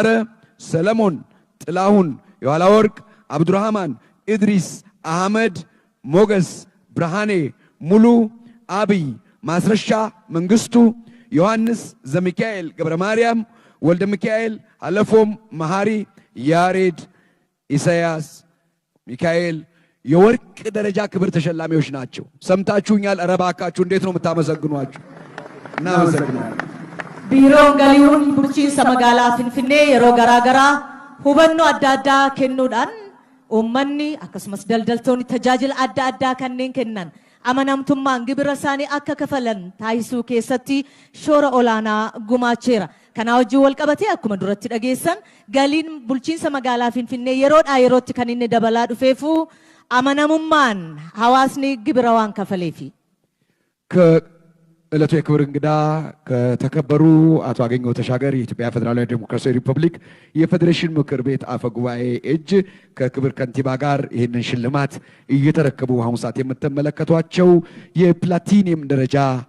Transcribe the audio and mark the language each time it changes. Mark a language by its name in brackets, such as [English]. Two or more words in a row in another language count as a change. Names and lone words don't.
[Amharic] ሰለሞን፣ ጥላሁን፣ የኋላ ወርቅ፣ አብዱራህማን፣ ኢድሪስ፣ አህመድ፣ ሞገስ፣ ብርሃኔ፣ ሙሉ፣ አብይ፣ ማስረሻ፣ መንግስቱ፣ ዮሐንስ፣ ዘሚካኤል፣ ገብረ ማርያም፣ ወልደ ሚካኤል፣ አለፎም፣ መሐሪ፣ ያሬድ፣ ኢሳያስ፣ ሚካኤል የወርቅ ደረጃ ክብር ተሸላሚዎች ናቸው። ሰምታችሁኛል? ኧረ እባካችሁ እንዴት ነው የምታመሰግኗቸው? እናመሰግናለን። [Oromo] Biiroon Galii Bulchiinsa Magaalaa Finfinnee yeroo garaa garaa hubannoo adda addaa kennuudhaan uummanni akkasumas daldaltoonni tajaajila adda addaa kanneen kennan amanamtummaan gibira isaanii akka kafalan taasisuu keessatti shoora olaanaa gumaacheera. Kana wajjin wal qabatee akkuma duratti dhageessan galiin bulchiinsa magaalaa Finfinnee yeroodhaa yerootti kan inni dabalaa dhufeefu amanamummaan hawaasni gibira waan kafaleefi. [Amharic] ዕለቱ የክብር እንግዳ ከተከበሩ አቶ አገኘሁ ተሻገር የኢትዮጵያ ፌደራላዊ ዴሞክራሲያዊ ሪፐብሊክ የፌዴሬሽን ምክር ቤት አፈ ጉባኤ እጅ ከክብር ከንቲባ ጋር ይህንን ሽልማት እየተረከቡ አሁን ሰዓት የምትመለከቷቸው የፕላቲኒየም ደረጃ